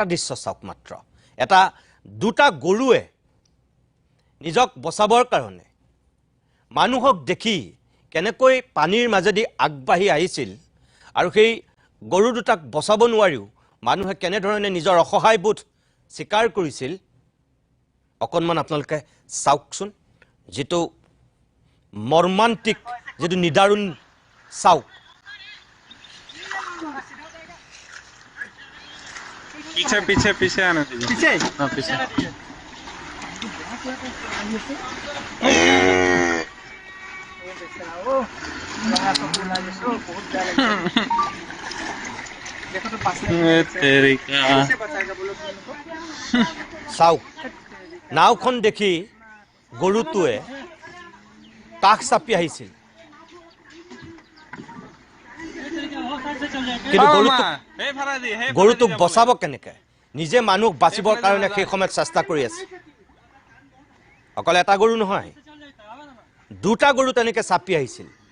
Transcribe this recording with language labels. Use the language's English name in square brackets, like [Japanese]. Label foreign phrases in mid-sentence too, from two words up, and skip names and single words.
[Assamese] দৃশ্য চাওক মাত্ৰ এটা দুটা গৰুৱে নিজক বচাবৰ কাৰণে মানুহক দেখি কেনেকৈ পানীৰ মাজেদি আগবাঢ়ি আহিছিল আৰু সেই গৰু দুটাক বচাব নোৱাৰিও মানুহে কেনেধৰণে নিজৰ অসহায়বোধ স্বীকাৰ কৰিছিল অকণমান আপোনালোকে চাওকচোন যেটো মৰ্মান্তিক যেটো নিদাৰুণ চাওক [Hindi] पीछे पीछे पीछे आने दीजिए पीछे हाँ पीछे तेरी का [Assamese] চাওক নাওখন দেখি গৰুটোৱে কাষ চাপি আহিছিল কিন্তু গৰুটোক বচাব কেনেকৈ নিজে মানুহ বাচিবৰ কাৰণে সেই সময়ত চেষ্টা কৰি আছে অকল এটা গৰু নহয় দুটা গৰু তেনেকৈ চাপি আহিছিল